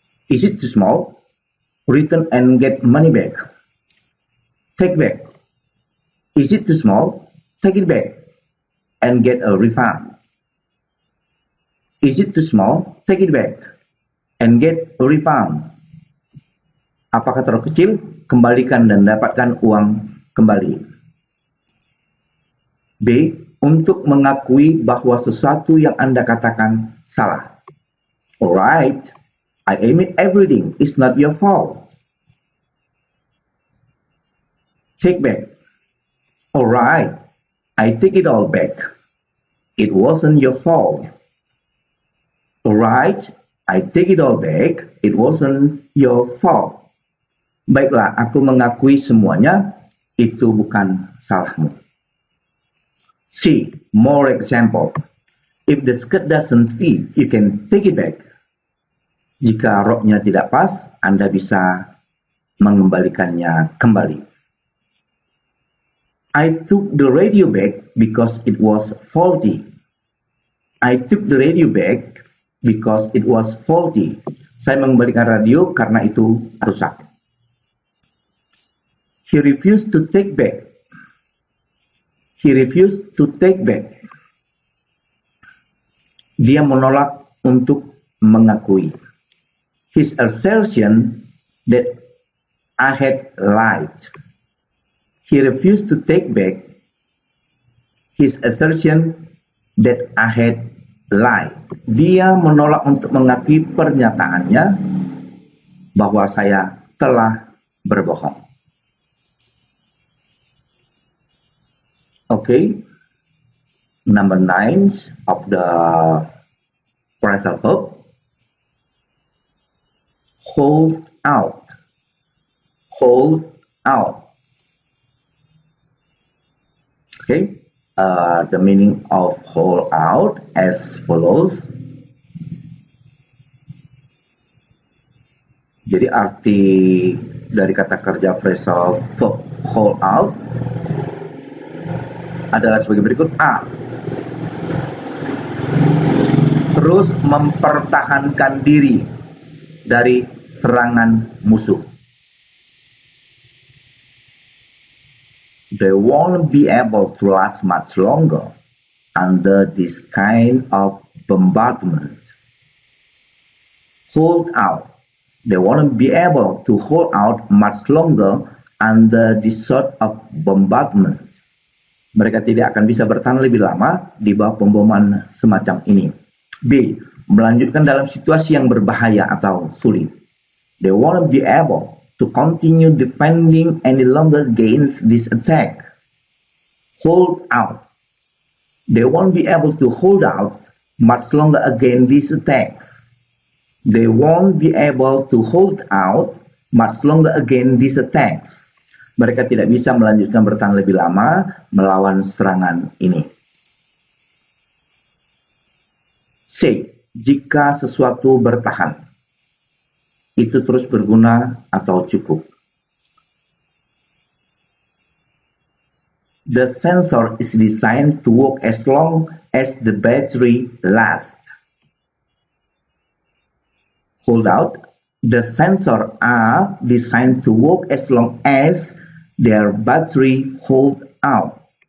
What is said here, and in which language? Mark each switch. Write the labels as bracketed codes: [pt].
[en] Is it too small? Return and get money back. Take back. Is it too small? Take it back and get a refund. Is it too small? Take it back and get a refund. [id] Apakah terlalu kecil? Kembalikan dan dapatkan uang kembali. B. Untuk mengakui bahwa sesuatu yang Anda katakan salah. [en] Alright, I admit everything is not your fault. Take back. Alright, I take it all back. It wasn't your fault. Alright, I take it all back. It wasn't your fault. [id] Baiklah, aku mengakui semuanya, itu bukan salahmu. [en] C. More example. If the skirt doesn't fit, you can take it back. [id] Jika roknya tidak pas, Anda bisa mengembalikannya kembali. [en] I took the radio back because it was faulty. I took the radio back because it was faulty. [id] Saya mengembalikan radio karena itu rusak. [en] He refused to take back. He refused to take back. [id] Dia menolak untuk mengakui. [en] His assertion that I had lied. He refused to take back his assertion that I had lied. [id] Dia menolak untuk mengakui pernyataannya bahwa saya telah berbohong. [en] Okay, number 9 of the phrasal verb. Hold out. Hold out. Okay, the meaning of hold out as follows. [id] Jadi arti dari kata kerja phrasal verb hold out adalah sebagai berikut. A. Terus mempertahankan diri dari serangan musuh. [en] They won't be able to last much longer under this kind of bombardment. Hold out. They won't be able to hold out much longer under this sort of bombardment. [id] Mereka tidak akan bisa bertahan lebih lama di bawah pemboman semacam ini. B. Melanjutkan dalam situasi yang berbahaya atau sulit. [en] They won't be able to continue defending any longer against this attack. Hold out. They won't be able to hold out much longer against these attacks. They won't be able to hold out much longer against these attacks. [id] Mereka tidak bisa melanjutkan bertahan lebih lama melawan serangan ini. C. Jika sesuatu bertahan, itu terus berguna atau cukup. [en] The sensor is designed to work as long as the battery lasts. Hold out. The sensors are designed to work as long as their battery hold out.